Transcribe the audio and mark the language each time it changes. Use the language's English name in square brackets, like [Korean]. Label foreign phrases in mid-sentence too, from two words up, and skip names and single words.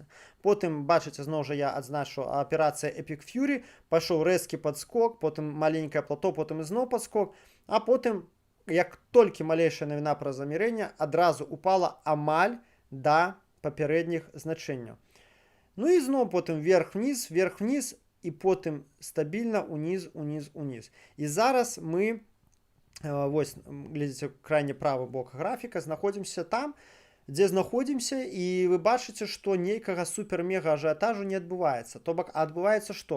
[Belarusian] Потым, бачыце, зноў жа я адзначу, аперацыя Epic Fury, пайшоў рэзкі падскок, потым маленькае плато, потым ізноў падскок, а потым, як толькі малейшая навіна пра замірэнне, адразу упала амаль да папярэдніх значэнняў. Ну і зноў потым вверх-вниз, і потым стабільна уніз. І зараз мы, вось, глядзіце, крайне правы бок графіка, знаходзімся там, дзе знаходзімся, і вы бачыце, што нейкага супер-мега ажыятажу не адбываецца. То бок, адбываецца што?